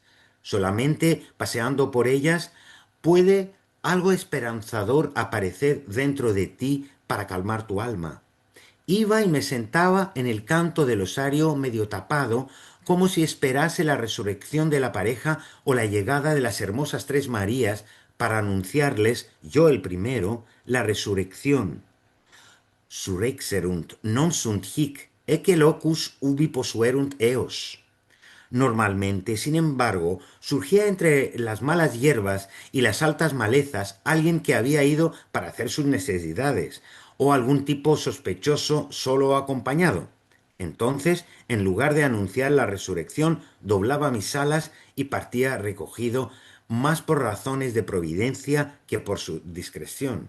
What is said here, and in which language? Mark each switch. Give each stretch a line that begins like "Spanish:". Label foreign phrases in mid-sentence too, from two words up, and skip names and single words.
Spanish: Solamente paseando por ellas puede algo esperanzador aparecer dentro de ti para calmar tu alma. Iba y me sentaba en el canto del osario medio tapado, como si esperase la resurrección de la pareja o la llegada de las hermosas tres Marías para anunciarles, yo el primero, la resurrección.
Latin: Surrexerunt non sunt hic, ecce locus ubi posuerunt eos.
Spanish: Normalmente, sin embargo, surgía entre las malas hierbas y las altas malezas alguien que había ido para hacer sus necesidades, o algún tipo sospechoso solo o acompañado. Entonces, en lugar de anunciar la resurrección, doblaba mis alas y partía recogido más por razones de providencia que por su discreción.